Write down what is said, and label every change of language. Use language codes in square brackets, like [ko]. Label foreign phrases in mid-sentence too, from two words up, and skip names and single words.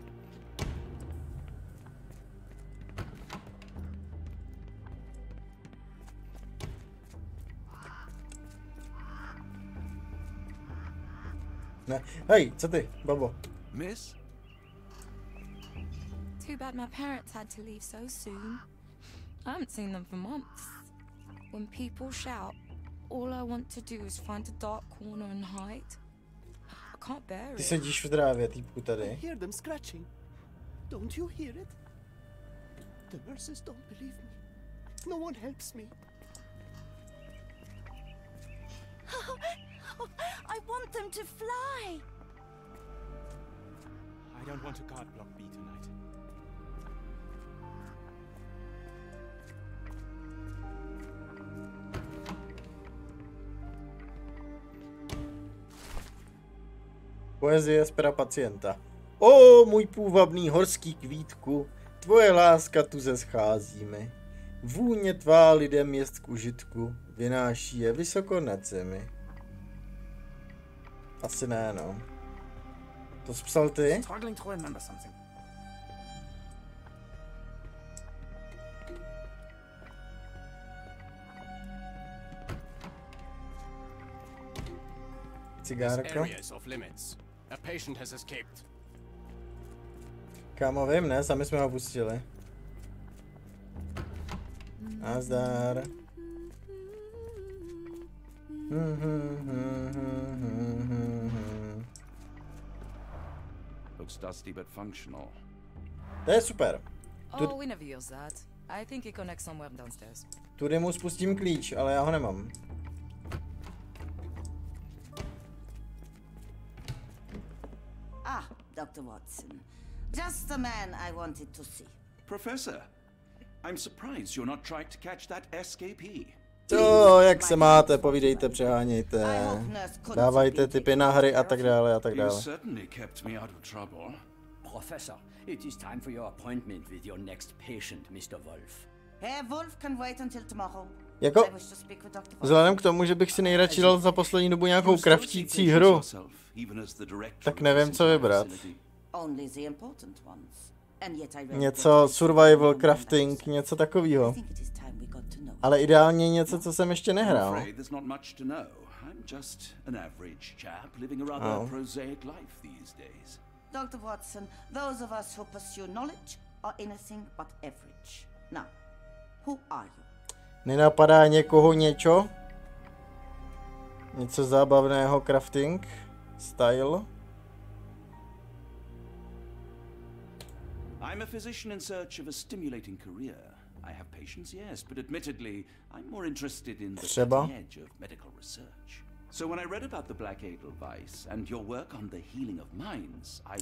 [cs] Ne, hej, co ty, babo? [en] Miss? Too bad my parents had to leave so soon. I haven't seen them for months. When people shout, all I want to do is find a dark corner and hide. I can't bear [cs] Ty [en] it. [cs] sedíš v trávě, týpku tady. [en] Hear them scratching. Don't you hear it? The nurses don't believe me. No one helps me. I want them to fly. I don't want to guard block B tonight. [cs] Poezie z pera pacienta. O, můj půvabný horský kvítku, tvoje láska tu ze schází mi. Vůně tvá lidem jest k užitku, vynáší je vysoko nad zemi. Asi ne, no. To jsi psal ty? [en] Struggling to remember something. [cs] Cigárko. [en] Area is off limits. A patient has escaped. [cs] Kámo, vím, ne? Sami jsme ho pustili. Nazdar. [en] Looks dusty but functional. [cs] To je super. [en] Oh, we never use that. I think it connects somewhere downstairs. [cs] Tudy mu spustím klíč, ale já ho nemám. [en] Ah, Dr. Watson. Just the man I wanted to see. Professor, I'm surprised you're not trying to catch that escapee. [cs] To, jak se máte, povídejte, přehánějte, dávajte tipy na hry a tak dále a tak [en] You [cs] dále. [en] certainly kept me out of trouble. Professor, it is time for your appointment with your next patient, Mr. Wolf. Herr Wolf can wait until tomorrow. [cs] Jako, [en] I wish to speak with Dr. Watson. [cs] vzhledem k tomu, že bych si nejradši dal za poslední dobu nějakou kraftící hru, tak nevím, co vybrat. [en] Only the important ones. And yet I [cs] Něco [en] survival crafting, [cs] něco takového. Ale ideálně něco, co jsem ještě nehrál. [en] I'm there's not much to know. I'm just an average chap living a rather prosaic life these days. Dr. Watson, those of us who pursue knowledge are anything but average. Now, who are you? [cs] Nenapadá někoho něco? Něco zábavného crafting? [en] Style? I'm a physician in search of a stimulating career. I have patients, yes, but admittedly, I'm more interested in the cutting edge of medical research. So when I read about the Black Edelweiss and your work on the healing of minds, I